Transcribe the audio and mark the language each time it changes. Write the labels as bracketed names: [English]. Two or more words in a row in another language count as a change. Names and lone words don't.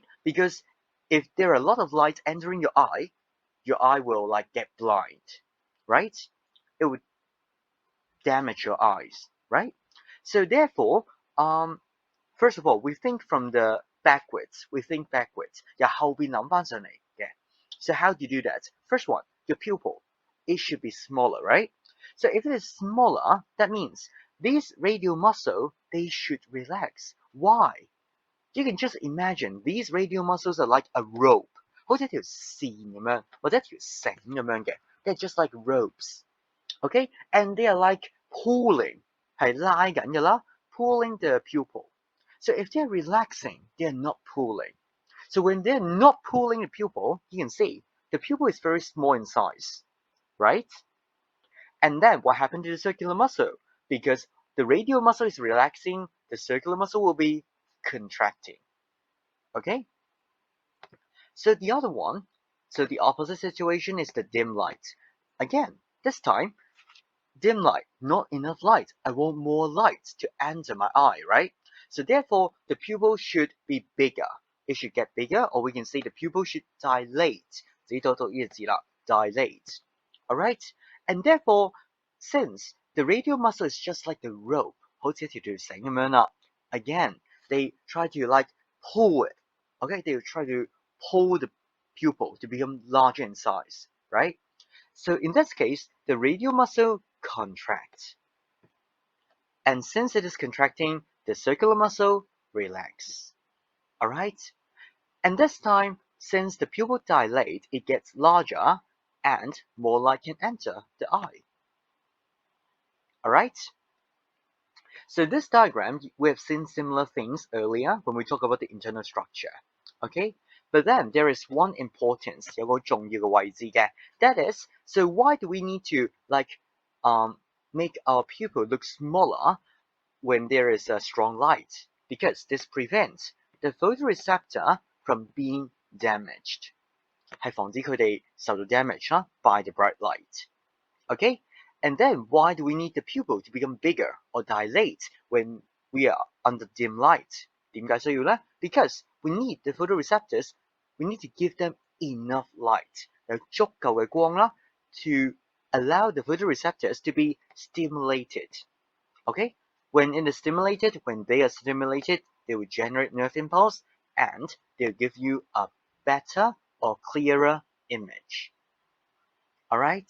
[English] Because if there are a lot of light entering your eye will like get blind, right? It would damage your eyes, right? So therefore, first of all, we think from the backwards. We think backwards. [Cantonese] 由後邊諗返上嚟嘅. [English] So how do you do that? First one, your pupil. It should be smaller, right? So if it is smaller, that means these radial muscle, they should relax. Why? You can just imagine these radial muscles are like a rope. [Cantonese] 好似一條線咁樣，或者一條繩咁樣嘅. [English] They're just like ropes. Okay? And they are like pulling. [Cantonese] 係拉緊嘅啦, [English] pulling the pupil. So if they're relaxing, they're not pulling. So when they're not pulling the pupil, you can see the pupil is very small in size, right? And then what happened to the circular muscle? Because the radial muscle is relaxing, the circular muscle will be contracting. Okay? So the other one, so the opposite situation is the dim light. Again, this time, dim light, not enough light. I want more light to enter my eye, right? So therefore, the pupil should be bigger. It should get bigger, or we can say the pupil should dilate. [Cantonese] 自己讀到呢個字啦, [English] dilate. Alright? And therefore, since the radial muscle is just like the rope, [Cantonese] 好似一條繩咁樣啦, [English] again, they try to like pull it. Okay? They try to pull the pupil to become larger in size, right? So in this case, the radial muscle contracts. And since it is contracting, the circular muscle relax. Alright? And this time, since the pupil dilate, it gets larger and more light can enter the eye. Alright? So this diagram, we have seen similar things earlier when we talk about the internal structure. Okay? But then there is one importance, [Cantonese] 有個重要嘅位置嘅. [English] That is, so why do we need to like make our pupil look smaller when there is a strong light? Because this prevents the photoreceptor from being damaged. [Cantonese] 係防止佢哋受到 [English] damage by the bright light. Okay? And then why do we need the pupil to become bigger or dilate when we are under dim light? [Cantonese] 點解需要呢? [English] Because we need the photoreceptors, we need to give them enough light, [Cantonese] 有足夠嘅光啦, [English] to allow the photoreceptors to be stimulated. Okay? When they are stimulated, they will generate nerve impulse and they'll give you a better or clearer image. Alright?